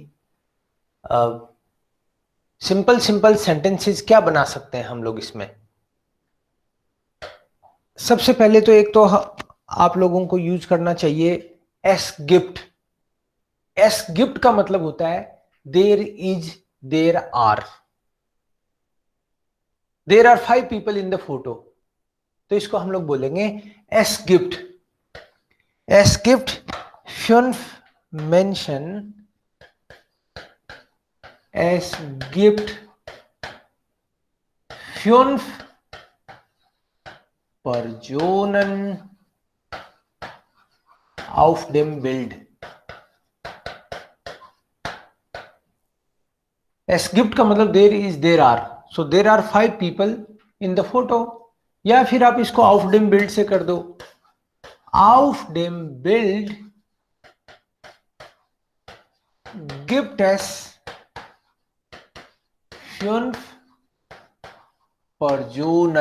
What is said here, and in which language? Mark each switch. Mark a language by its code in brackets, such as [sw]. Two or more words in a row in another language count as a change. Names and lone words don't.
[en] simple simple sentences [hi] क्या बना सकते हैं हम लोग इसमें। सबसे पहले तो एक तो आप लोगों को यूज करना चाहिए [de] es gibt. es gibt [hi] का मतलब होता है [en] there is, there are, there are 5 people in the photo. [hi] तो इसको हम लोग बोलेंगे [de] es gibt. es gibt fünf Menschen, es gibt 5 Personen auf dem Bild। es gibt [hi] का मतलब [en] there is, there are, so there are 5 people in the photo. [hi] या फिर आप इसको [de] auf dem Bild [hi] से कर दो। [de] auf dem Bild gibt es 5 Personen।